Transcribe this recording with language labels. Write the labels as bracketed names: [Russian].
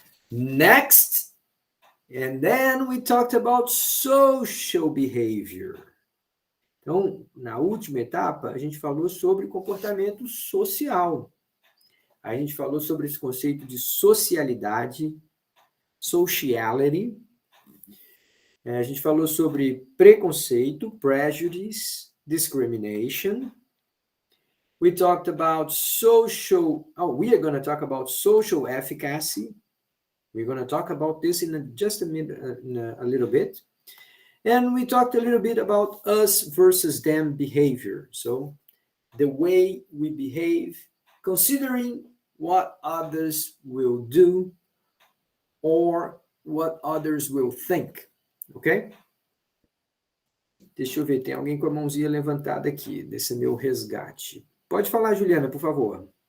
[English] Next, and then we talked about social behavior. [Portuguese] Então, na última etapa, a gente falou sobre comportamento social. A gente falou sobre esse conceito de socialidade, sociality. A gente falou sobre preconceito, [English] prejudice, discrimination. We talked about we are going to talk about social efficacy. We're going to talk about this in just a little bit. And we talked a little bit about us versus them behavior. So the way we behave, considering what others will do or what others will think. Ok? [Portuguese] Deixa eu ver, tem alguém com a mãozinha levantada aqui, desse meu resgate. Pode falar, Juliana, por favor.